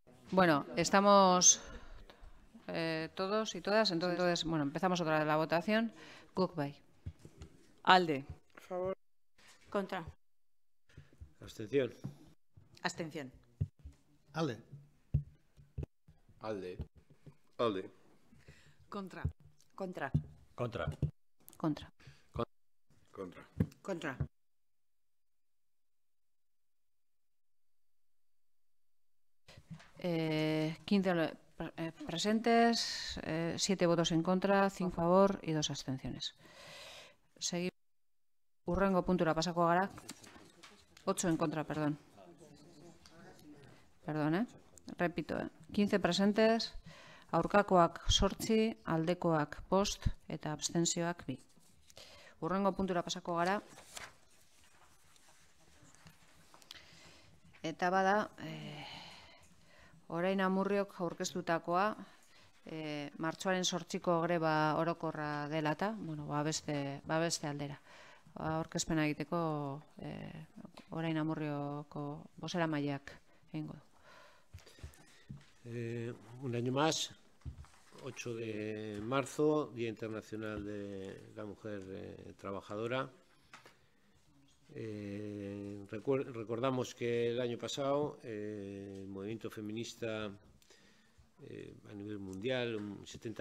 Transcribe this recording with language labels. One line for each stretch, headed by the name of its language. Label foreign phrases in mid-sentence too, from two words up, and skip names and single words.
Spanish: Bueno, estamos todos y todas, entonces, bueno, empezamos otra vez la votación.
Basque: Guk bai. Alde.
Spanish: A favor. Contra. Abstención. Abstención.
Basque: Alde. Alde. Alde.
Spanish: Contra. Contra. Contra. Contra. Contra. Eh, 15 presentes, 7 votos en contra, 5 a favor y 2 abstenciones. Seguimos.
Basque: Urrengo puntura pasako gara.
Spanish: 8 en contra, perdón. Perdón, repito, 15 presentes,
Basque: aurkakoak 8, aldekoak 5 eta abstentzioak 2. Urrengo puntura pasako gara. Eta bada, orain Amurriok aurkeztutakoa, martxoaren 8ko greba orokorra dela eta, bueno, beste aldera. Aurkezpena egiteko orain Amurrioko bozeramaileak egingo du.
Spanish: Un año más, 8 de marzo, Día Internacional de la Mujer Trabajadora. Recordamos que el año pasado el movimiento feminista a nivel mundial, 70